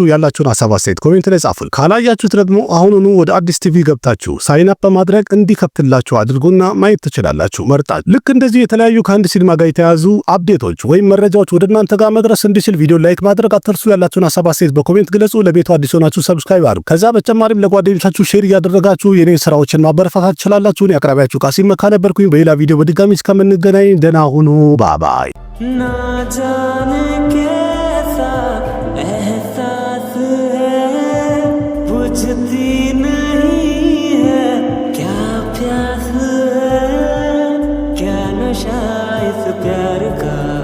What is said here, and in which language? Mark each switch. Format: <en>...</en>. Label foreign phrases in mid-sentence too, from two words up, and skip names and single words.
<am>ያላችሁን ሀሳብ አስተያየት ኮሜንት ላይ ጻፉን። ካላያችሁት ደግሞ አሁኑኑ ወደ አዲስ ቲቪ ገብታችሁ</am> <en>sign up</en> <am>በማድረግ እንዲከፍትላችሁ አድርጉና ማየት ትችላላችሁ መርጣችሁ። ልክ እንደዚህ የተለያዩ ከአንድ ሲኒማ ጋር የተያዙ አፕዴቶች ወይም መረጃዎች ወደ እናንተ ጋር መድረስ እንዲችል</am> <en>video like</en> <am>ማድረግ አትርሱ። ያላችሁን ሀሳብ አስተያየት በኮሜንት ግለጹ። ለቤቱ አዲስ ሆናችሁ ሰብስክራይብ አድርጉ። ከዛ በተጨማሪም ለጓደኞቻችሁ ሼር እያደረጋችሁ የኔ ስራዎችን ማበረታታት ትችላላችሁ። ያቀርባችሁ ቃሲም መካ ነበርኩኝ። በሌላ ቪዲዮ በድጋሚ እስከምንገናኝ ደህና ሁኑ። ባባይ</am> <hi>ना जाने कैसा एहसास है बुझती नहीं है क्या प्यास है क्या नशा इस प्यार का</hi>